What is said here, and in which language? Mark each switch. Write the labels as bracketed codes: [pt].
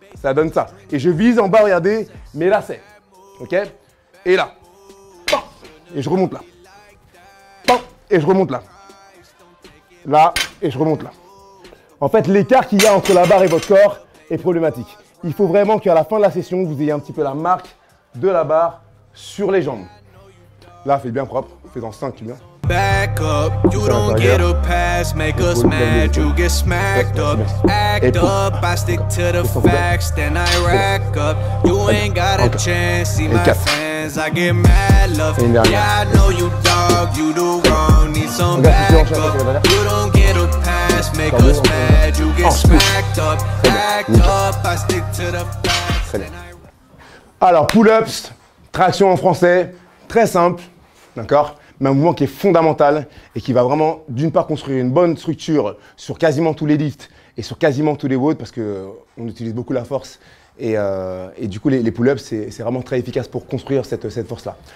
[fr] Ça donne ça. Et je vise en bas, regardez, mes lacets. Ok. Et là. Et je remonte là. Et je remonte là. Là, et je remonte là. En fait, l'écart qu'il y a entre la barre et votre corps est problématique. Il faut vraiment qu'à la fin de la session, vous ayez un petit peu la marque de la barre sur les jambes. Là, faites bien propre. Faites-en 5, tu viens. [en] Back up, you don't get a pass, make us mad, you get smacked up. Act up, I stick to the facts, then I rack up. You ain't got a chance, see my fans, I get mad love. Yeah, I know you dog, you do wrong, need some back up. You don't get a pass, make us mad, you get smacked up. Act up, I stick to the facts, then I rack up. [fr] Alors, pull-ups, traction en français, très simple, d'accord? Mais un mouvement qui est fondamental et qui va vraiment, d'une part, construire une bonne structure sur quasiment tous les lifts et sur quasiment tous les WOD parce qu'on utilise beaucoup la force et du coup, les pull-ups, c'est vraiment très efficace pour construire cette force-là.